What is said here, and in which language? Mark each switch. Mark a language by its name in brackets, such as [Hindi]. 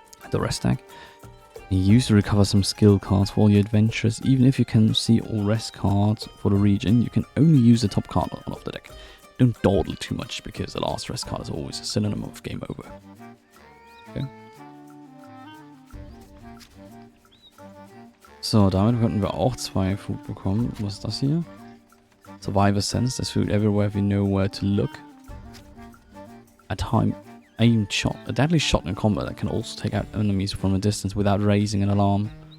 [English] The rest tag. You use to recover some skill cards for your adventures. Even if you can see all rest cards for the region, you can only use the top card of the deck. Don't dawdle too much, because the last rest card is always a synonym of game over. Okay. [German] So, damit könnten wir auch 2 Food bekommen. Was ist das hier? Survivor Sense. [English] There's food everywhere if you know where to look. A aimed shot. A deadly shot in combat that can also take out enemies from a distance without raising an alarm.